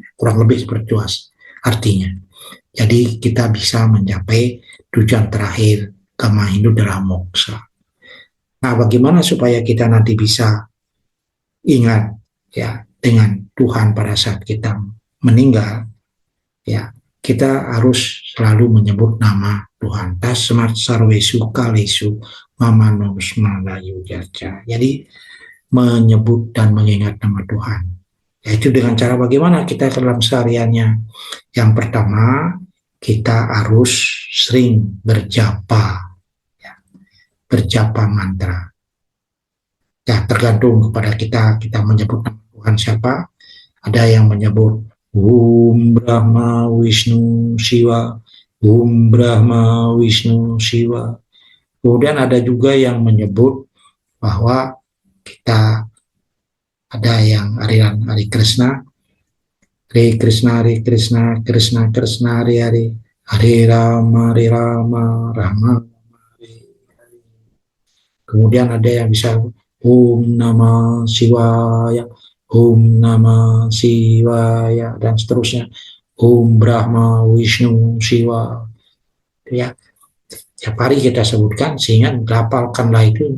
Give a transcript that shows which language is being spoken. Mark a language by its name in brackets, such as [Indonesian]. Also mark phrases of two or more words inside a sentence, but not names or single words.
[Indonesian] Kurang lebih seperti itu artinya. Jadi kita bisa mencapai tujuan terakhir kama Hindu dalam moksa. Nah, bagaimana supaya kita nanti bisa ingat, ya, dengan Tuhan pada saat kita meninggal, ya, kita harus selalu menyebut nama Tuhan. [Sanskrit] Tasmat sarvesu kalesu mamanusmalayu jaja. [Indonesian] Jadi menyebut dan mengingat nama Tuhan. Yaitu dengan cara bagaimana kita dalam sehariannya. Yang pertama, kita harus sering berjapa, ya, berjapa mantra. Ya, tergantung kepada kita menyebut nama Tuhan siapa. Ada yang menyebut Om Brahma Wisnu Shiva, Om Brahma Wisnu Shiva. Kemudian ada juga yang menyebut bahwa kita ada yang aliran Hari Krishna, Hare Krishna, Hare Krishna, Krishna Krishna, Hare Hare, Hare Rama, Hare Rama, Rama Hare Hare. Kemudian ada yang bisa [Sanskrit] Om Namah Shivaya, Om Namah Shivaya, [Indonesian] dan seterusnya. Om Brahma Wisnu Shiva. Ya, tiap hari kita sebutkan sehingga dihafalkanlah itu.